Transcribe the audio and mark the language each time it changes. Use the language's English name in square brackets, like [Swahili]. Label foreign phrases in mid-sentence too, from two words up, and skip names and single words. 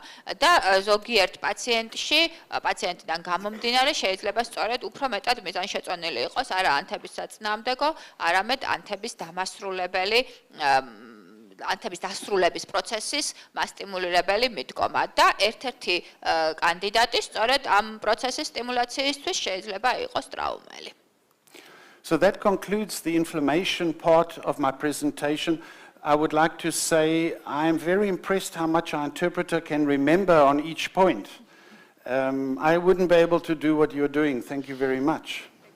[Georgian] და ზოგიერთ პაციენტიდან გამომდინარე შეიძლება სწორედ უფრო მეტად მიზანშეწონილი იყოს არა ანთების საწინააღმდეგო, არამედ ანთების დამასრულებელი ანთების დასრულების პროცესის მასტიმულირებელი მიდგომა და ერთ-ერთი კანდიდატი სწორედ ამ პროცესის სტიმულაციისთვის შეიძლება იყოს ტრაუმელი. [English] So that concludes the inflammation part of my presentation. I would like to say I am very impressed how much our interpreter can remember on each point. I wouldn't be able to do what you're doing. Thank you very much.